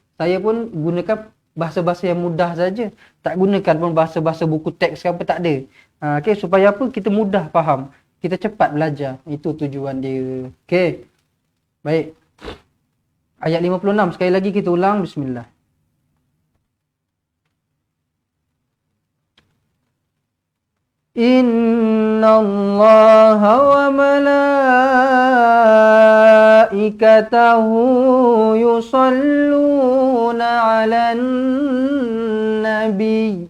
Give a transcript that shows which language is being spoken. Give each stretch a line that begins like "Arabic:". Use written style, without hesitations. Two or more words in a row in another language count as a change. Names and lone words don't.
Malay: Okey. Saya pun gunakan bahasa-bahasa yang mudah saja. Tak gunakan pun bahasa-bahasa buku teks ke apa, tak ada. Okey, supaya apa? Kita mudah faham. Kita cepat belajar. Itu tujuan dia. Okey. Baik. Ayat 56 sekali lagi kita ulang. Bismillah.
Arabic: إن الله وملائكته يصلون على النبي.